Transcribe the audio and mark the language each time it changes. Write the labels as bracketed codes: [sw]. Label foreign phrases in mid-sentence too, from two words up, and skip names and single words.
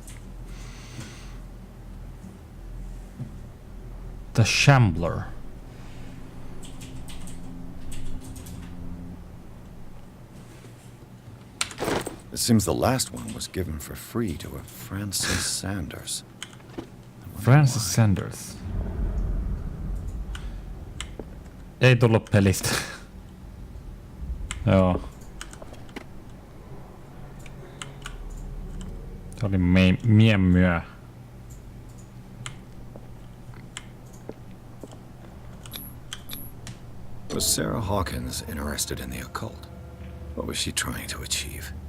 [en] The Shambler. It seems the last one was given for free to a Francis Sanders. [fi] Francis Sanders. Ei tullut pelistä. Joo. Se oli miemyö. [en] Was Sarah Hawkins interested in the occult? What was she trying to achieve?